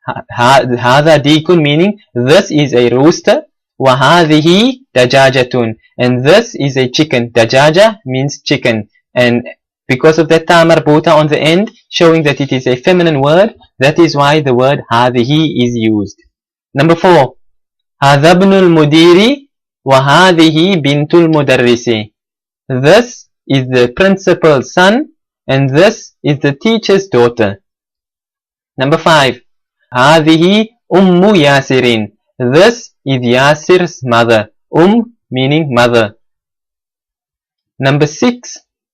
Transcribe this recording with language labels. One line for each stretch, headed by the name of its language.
Arabic: هذا ديك
English: meaning this is a rooster.
Arabic: وهذه دجاجة
English: and this is a chicken. دجاجة means chicken, and because of that ta marbuta on the end showing that it is a feminine word, that is why the word هذه is used. Number 4.
Arabic: هذا ابن المدير وهذه بنت المدرس.
English: This is the principal's son and this is the teacher's daughter. Number 5.
Arabic: هذه أم ياسر.
English: This is Yasir's mother. Meaning mother. Number 6.